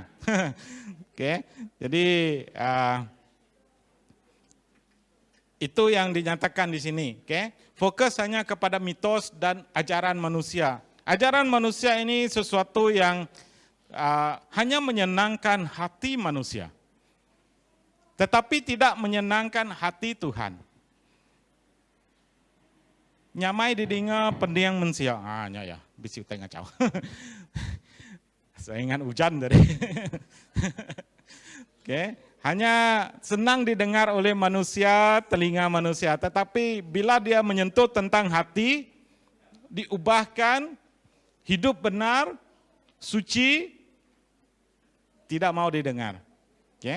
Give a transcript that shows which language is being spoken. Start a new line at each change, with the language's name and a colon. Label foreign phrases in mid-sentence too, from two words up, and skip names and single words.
Malay: Oke, jadi itu yang dinyatakan di sini. Oke, fokus hanya kepada mitos dan ajaran manusia. Ajaran manusia ini sesuatu yang hanya menyenangkan hati manusia, tetapi tidak menyenangkan hati Tuhan.
Iban: Nyamai didengar pendiang mensia, ya, bisi tengah caw.
Malay: Saya ingat hujan dari. Oke, hanya senang didengar oleh manusia, telinga manusia, tetapi bila dia menyentuh tentang hati, diubahkan, hidup benar, suci, tidak mau didengar, okay?